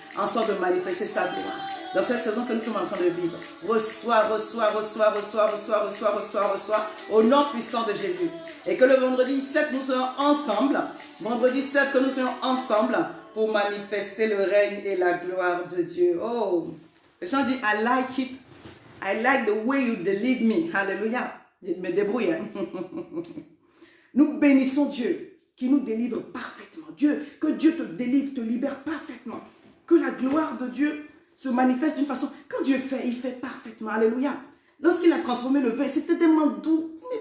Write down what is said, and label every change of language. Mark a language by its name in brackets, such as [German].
[French] En sorte de manifester sa gloire. Dans cette saison que nous sommes en train de vivre. Reçois, reçois, reçois, reçois, reçois, reçois, reçois, reçois. Au nom puissant de Jésus. Et que le vendredi 7, nous serons ensemble. Vendredi 7, que nous serons ensemble. Pour manifester le règne et la gloire de Dieu. Oh! Les gens disent, [English] I like it. I like the way you deliver me. [French] Alléluia. Je me débrouille. Hein? Nous bénissons Dieu qui nous délivre parfaitement. Dieu, que Dieu te délivre, te libère parfaitement. Que la gloire de Dieu se manifeste d'une façon. Quand Dieu fait, il fait parfaitement. Alléluia. Lorsqu'il a transformé le vin, c'était tellement doux.